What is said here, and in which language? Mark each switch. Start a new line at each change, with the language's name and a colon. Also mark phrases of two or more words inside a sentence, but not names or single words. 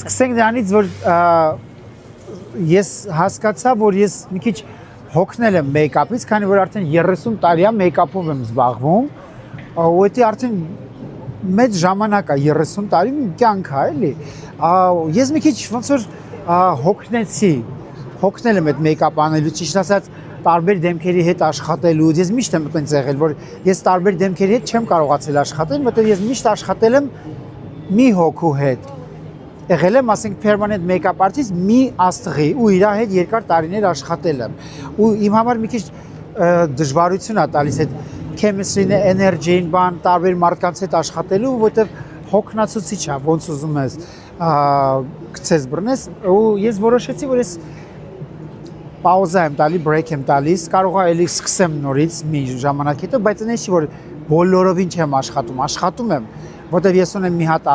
Armenian: Սկսենք դրանից, որ ես հասկացա, որ ես մի քիչ հոգնել եմ մեյքափից, քանի որ արդեն 30 տարի է մեյքափով եմ զբաղվում, ու դա արդեն մեծ ժամանակ է, 30 տարի կյանք է, էլի։ Ես մի քիչ ոնց որ հոգնել եմ այդ մեյքափ անելու, ճիշտ ասած, տարբեր դեմքերի հետ աշխատելու, ես միշտ եմ այդպես եղել, որ ես տարբեր դեմքերի հետ չեմ կարողացել աշխատել, որտեղ ես միշտ աշխատել եմ մի հոգու հետ։ Եղել եմ, ասենք,
English: permanent make-up artist
Armenian: մի աստղի ու իր հետ երկար տարիներ աշխատել եմ։ Ու իմ համար մի քիչ դժվարություն է տալիս այդ chemistry-ն, energy-ն, բան, տարբեր մարդկանց հետ աշխատելու, որտեղ հոգնածուցիչ է, ոնց ուզում ես գցես բռնես, ու ես որոշեցի, որ ես պաուզա եմ տալի, break եմ տալիս, կարող է էլի սկսեմ նորից մի ժամանակ հետո, բայց այնպես չի, որ բոլորովին չեմ աշխատում եմ, որտեղ ես ունեմ մի հատ